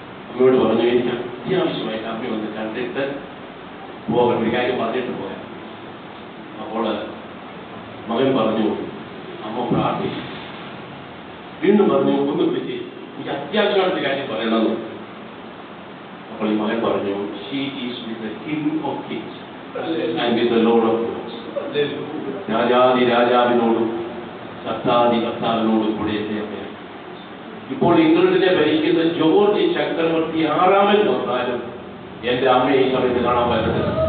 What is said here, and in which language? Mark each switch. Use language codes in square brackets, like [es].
[ml] അമ്മയോട് പറഞ്ഞു, എനിക്ക് അത്യാവശ്യമായിട്ട് അമ്മ വന്ന് കണ്ടിട്ട് പോകണം, ഒരു കാര്യം പറഞ്ഞിട്ട് പോകാൻ. അപ്പോൾ മകൻ പറഞ്ഞു, അമ്മ പ്രാർത്ഥിച്ചു. വീണ്ടും പറഞ്ഞു, ഒന്ന് വിളിച്ച് എനിക്ക് അത്യാവശ്യമായിട്ട് കാര്യം പറയണമെന്ന്. അപ്പോൾ ഈ മകൻ പറഞ്ഞു, [en] She is with the king of kings. and with the Lord of Lords. [ml] രാജാതി രാജാവിനോടും കർത്താതി കർത്താവിനോടും കൂടെ ഇപ്പോൾ ഇംഗ്ലണ്ടിനെ ഭരിക്കുന്ന ജോർജ് ചക്രവർത്തി 6ാമൻ വന്നാലും എന്റെ അമ്മയെ ഈ സമയത്ത് കാണാൻ പറ്റത്തില്ല.